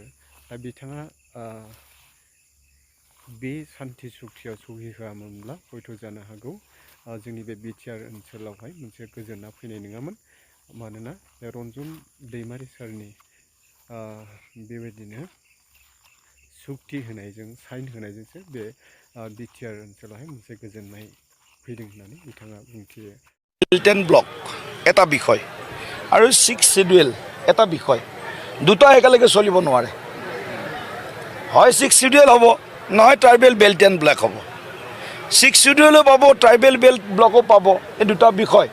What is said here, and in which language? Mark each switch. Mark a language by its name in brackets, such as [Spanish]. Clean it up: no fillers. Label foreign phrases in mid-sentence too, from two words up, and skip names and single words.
[Bodo] दा बिथाङा बे सान्थि सुक्तियाव सौहैहोआमोनब्ला हयथ' जानो हागौ जोंनि बे बिटिआर ओनसोलावहाय मोनसे गोजोना फैनाय नङामोन। मानोना बे रन्जन दैमारि सारनि बेबायदिनो सुक्ति होनायजों साइन होनायजोंसो बे बिटिआर ओनसोलावहाय मोनसे गोजोननाय फैदों होननानै बिथाङा बुंथियो। [English] belt and block [Assamese] এটা বিষয় আৰু 6 শিডিউল এটা বিষয়, দুটা একেলগে চলিব নোৱাৰে। হয় 6 শিডিউল হ'ব, নহয় [English] tribal belt and block [Assamese] হ'ব। 6 শিডিউলো পাব, [English] tribal belt [Assamese] ব্লকো পাব, এই দুটা বিষয়।